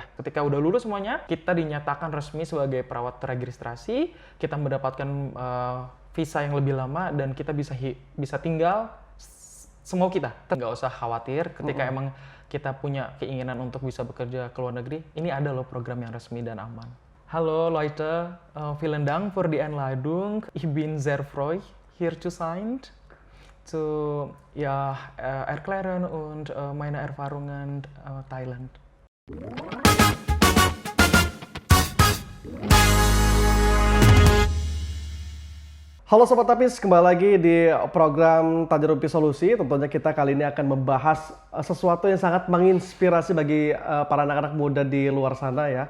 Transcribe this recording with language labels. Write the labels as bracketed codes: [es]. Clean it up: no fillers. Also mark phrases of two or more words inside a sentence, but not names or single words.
[id] Ketika udah lulus semuanya, kita dinyatakan resmi sebagai perawat terregistrasi, kita mendapatkan visa yang lebih lama dan kita bisa tinggal semau kita. Nggak usah khawatir ketika emang kita punya keinginan untuk bisa bekerja ke luar negeri, ini ada loh program yang resmi dan aman. [de] Hallo Leute, vielen Dank für die Einladung. Ich bin sehr froh, hier zu sein, zu erklären und meine Erfahrungen Thailand. [id] Halo Sobat Tapis, kembali lagi di program Tanya Rumpi Solusi. Tentunya kita kali ini akan membahas sesuatu yang sangat menginspirasi bagi para anak-anak muda di luar sana ya.